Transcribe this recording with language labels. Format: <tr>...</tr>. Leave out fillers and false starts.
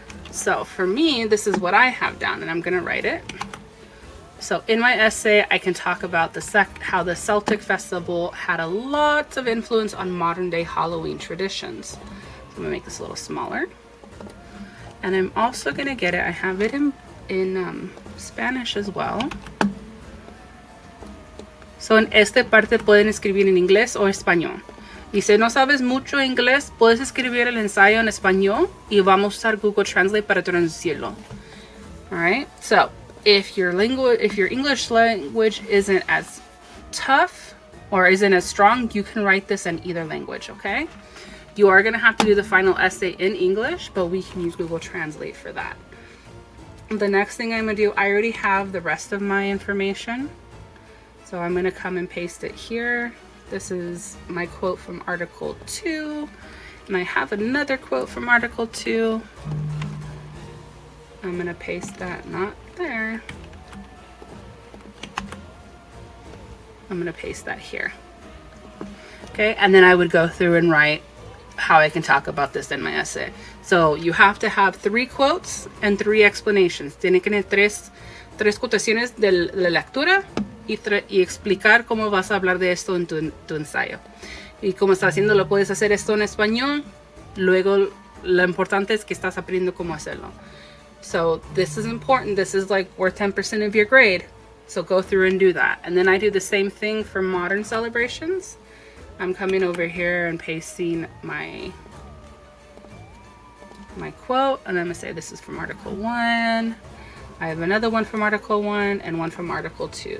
<en>So for me, this is what I have down, and I'm going to write it. So in my essay, I can talk about how the Celtic festival had a lot of influence on modern day Halloween traditions. So I'm going to make this a little smaller. And I'm also going to get it, I have it in Spanish as well.</en> <es>So en esta parte pueden escribir en inglés o español. Y si no sabes mucho inglés, puedes escribir el ensayo en español y vamos a usar Google Translate para traducirlo.</es> <en>All right, so if your English language isn't as tough or isn't as strong, you can write this in either language, okay? You are going to have to do the final essay in English, but we can use Google Translate for that. The next thing I'm going to do, I already have the rest of my information. So I'm going to come and paste it here. This is my quote from Article 2. And I have another quote from Article 2. I'm going to paste that, not there. I'm going to paste that here. Okay, and then I would go through and write how I can talk about this in my essay. So you have to have 3 quotes and 3 explanations.</en> <es>Tiene que tener tres quotaciones de la lectura y explicar cómo vas a hablar de esto en tu ensayo. Y como estás haciendo, lo puedes hacer esto en español. Luego, lo importante es que estás aprendiendo cómo hacerlo.</es> <en>So this is important. This is like worth 10% of your grade. So go through and do that. And then I do the same thing for modern celebrations. I'm coming over here and pasting my quote, and I'm going to say this is from Article 1. I have another one from Article 1 and one from Article 2.</en>